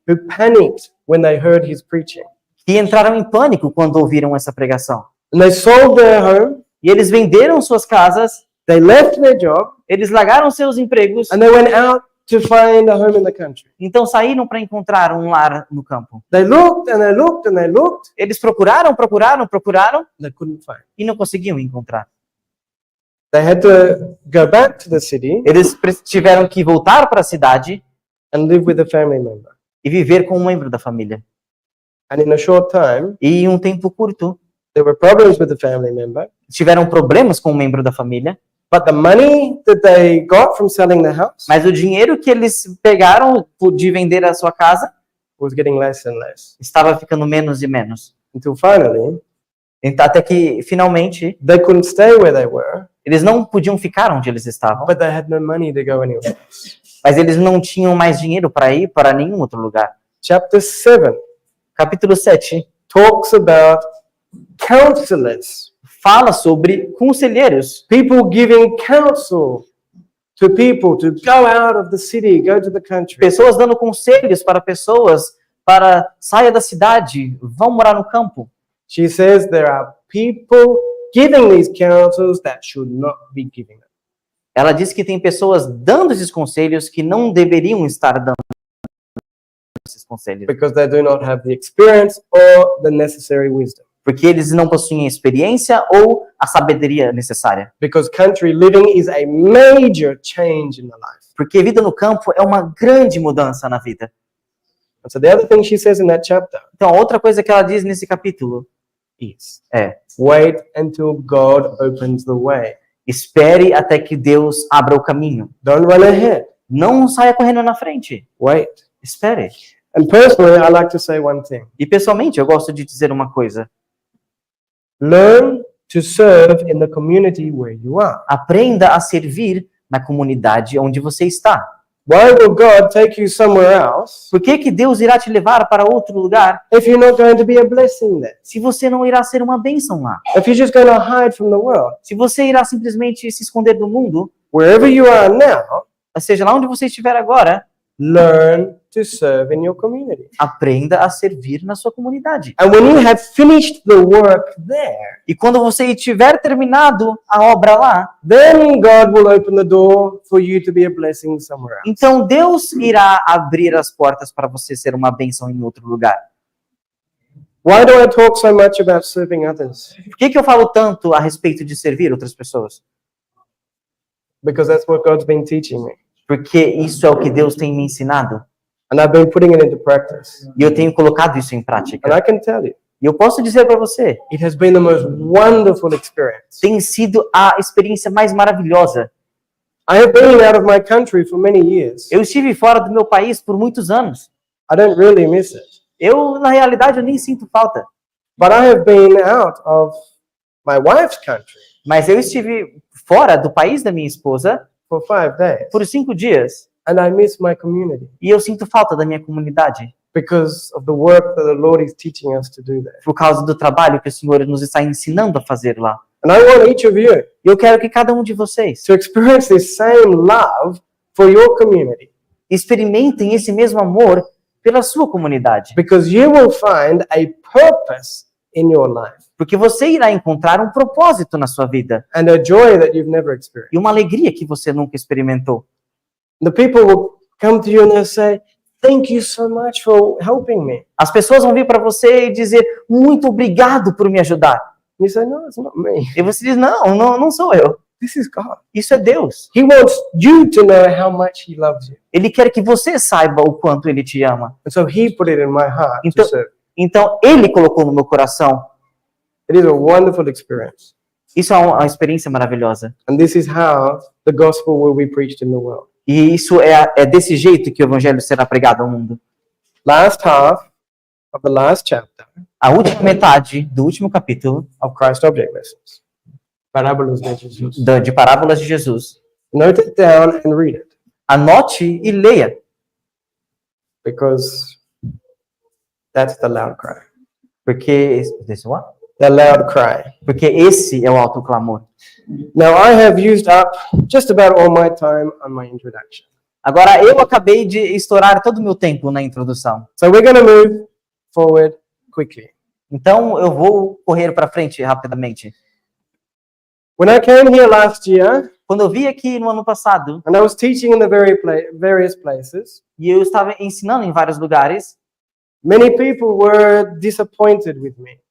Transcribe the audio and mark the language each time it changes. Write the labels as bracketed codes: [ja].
[en] Who panicked when they heard his preaching. [pt] que entraram em pânico quando ouviram essa pregação. [en] And they sold their home, [pt] E eles venderam suas casas, [en] they left their job, [pt] eles largaram seus empregos, [en] and they went out to find a home in the country. [pt] então saíram para encontrar um lar no campo. [en] They looked and they looked and they looked, [pt] Eles procuraram [en] they couldn't find. [pt] e não conseguiam encontrar. [en] They had to go back to the city [pt] Eles tiveram que voltar para a cidade [en] and live with a family member. [pt] e viver com um membro da família. [en] And in a short time, [pt] E em um tempo curto, [en] there were problems with the family member, [pt] tiveram problemas com um membro da família, [en] but the money that they got from selling the house [pt] mas o dinheiro que eles pegaram de vender a sua casa [en] was getting less and less. [pt] estava ficando menos e menos. [en] Until finally, [pt] Então, até que, finalmente, [en] they couldn't stay where they were, [pt] eles não podiam ficar onde eles estavam, [en] but they had no money to go anywhere else. [pt] mas eles não tinham mais dinheiro para ir para nenhum outro lugar. [en] Chapter 7 [pt] Capítulo 7 [en] talks about counselors, [pt] fala sobre conselheiros, [en] people giving counsel to people to go out of the city, go to the country. [pt] pessoas dando conselhos para pessoas para saia da cidade, vão morar no campo. [en] She says there are people giving these counsels that should not be giving them. [pt] Ela diz que tem pessoas dando esses conselhos que não deveriam estar dando esses conselhos, [en] Because they do not have the experience or the necessary wisdom. [pt] porque eles não possuem a experiência ou a sabedoria necessária. [en] Because country living is a major change in the life. [pt] Porque vida no campo é uma grande mudança na vida. [en] And so the other thing she says in that chapter [pt] Então, a outra coisa que ela diz nesse capítulo [en] is [pt] é: [en] wait until God opens the way. [pt] espere até que Deus abra o caminho. [en] Don't run ahead. [pt] Não saia correndo na frente. [en] Wait. [pt] Espere. [en] And personally, I like to say one thing. [pt] E pessoalmente, eu gosto de dizer uma coisa: [en] Learn to serve in the community where you are. [pt] aprenda a servir na comunidade onde você está. [en] Why will God take you somewhere else [pt] Por que Deus irá te levar para outro lugar [en] if you're not going to be a blessing there? [pt] se você não irá ser uma bênção lá? [en] If you're just going to hide from the world? [pt] Se você irá simplesmente se esconder do mundo, [en] Wherever you are now, [pt] ou seja, lá onde você estiver agora, [en] learn to serve in your community. [pt] aprenda a servir na sua comunidade. [en] And when you have finished the work there, [pt] E quando você tiver terminado a obra lá, [en] then God will open the door for you to be a blessing somewhere else. [pt] então Deus irá abrir as portas para você ser uma bênção em outro lugar. [en] Why do I talk so much about serving others? [pt] Por que eu falo tanto a respeito de servir outras pessoas? [en] Because that's what God's been teaching me. [pt] Porque isso é o que Deus tem me ensinado. [en] And I've been putting it into practice. [pt] E eu tenho colocado isso em [en] And [pt] prática. [en] I can tell you, [pt] E eu posso dizer para você, [en] it has been the most wonderful experience. [pt] tem sido a experiência mais maravilhosa. [en] I have been out of my country for many years. [pt] Eu estive fora do meu país por muitos anos. [en] I don't really miss it. [pt] Na realidade, eu nem sinto falta. [en] But I have been out of my wife's country [pt] Mas eu estive fora do país da minha esposa [en] for 5 days. [pt] por 5 dias. [en] And I miss my community [pt] E eu sinto falta da minha comunidade. [en] because of the work that the Lord is teaching us to do there. [pt] Por causa do trabalho que o Senhor nos está ensinando a fazer lá. [en] And I want each of you [pt] E eu quero que cada um de vocês [en] to experience this same love for your community, [pt] experimentem esse mesmo amor pela sua comunidade. [en] because you will find a purpose in your life [pt] Porque você irá encontrar um propósito na sua vida. [en] and a joy that you've never experienced. [pt] E uma alegria que você nunca experimentou. [en] The people will come to you and they'll say, "Thank you so much for helping me." [pt] As pessoas vão vir para você e dizer, muito obrigado por me ajudar. [en] And you say, "No, it's not me. [pt] E você diz, não sou eu. [en] This is God. [pt] Isso é Deus. [en] He wants you to know how much He loves you." [pt] Ele quer que você saiba o quanto Ele te ama. [en] And so He put it in my heart to [pt] Então- [en] serve. [pt] Então, Ele colocou no meu coração. [en] It is a wonderful experience. [pt] Isso é uma experiência maravilhosa. [en] And this is how the gospel will be preached in the world. [pt] E isso é desse jeito que o evangelho será pregado ao mundo. [en] Last half of the last chapter [pt] A última metade do último capítulo [en] of Christ Object Lessons. Parábolas de Jesus. [pt] de Parábolas de Jesus. [en] Note it down and read it, [pt] Anote e leia, [en] because that's the loud cry. [pt] porque [en] The loud cry. [pt] porque esse é o alto clamor. [en] Now, I have used up just about all my time on my introduction. [pt] Agora, eu acabei de estourar todo o meu tempo na introdução. [en] So we're going to move forward quickly. [pt] Então, eu vou correr para frente rapidamente. [en] When I came here last year, [pt] Quando eu vi aqui no ano passado, [en] and I was teaching in the various places, [pt] e eu estava ensinando em vários lugares, [en] many people were disappointed with me